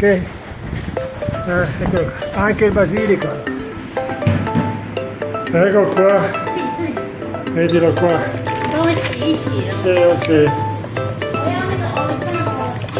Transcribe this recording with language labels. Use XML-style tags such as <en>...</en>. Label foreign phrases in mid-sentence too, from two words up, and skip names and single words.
<it>Ecco, anche il basilico. Ecco qua. Sì, sì. Vedilo qua.</it> <zh>稍微洗一洗了。 Ok. 我要那个 oregano。</zh>